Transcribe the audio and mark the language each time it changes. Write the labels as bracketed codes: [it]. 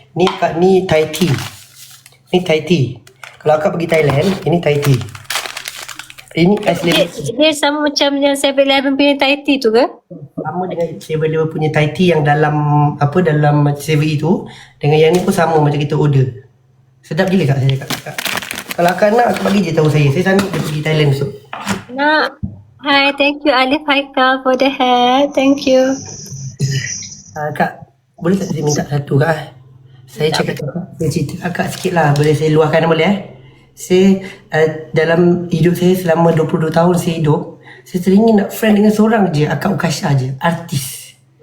[ms] Ni kak ni Thai tea. Ni Thai tea. Kalau akak pergi Thailand, ini Thai tea. Ini ice lemon tea. Dia sama macam yang 7-Eleven punya Thai tea tu ke? Sama dengan 7-Eleven punya Thai tea yang dalam dalam 7E tu. Dengan yang ni pun sama macam kita order. Sedap gila kak saya cakap kak. Kalau akak nak, akak bagi je tahu saya. Saya sambil dia pergi Thailand besok. Nak. [en] Hi, thank you Alif Haikal for the hair. Thank you. [ms] Kak, boleh tak saya minta satu kak? Saya cakap kakak, saya cerita kakak sikit lah. Boleh saya luahkan boleh Saya dalam hidup saya selama 22 tahun saya hidup, saya teringin nak friend dengan seorang je, Akak Ukasha je, artis.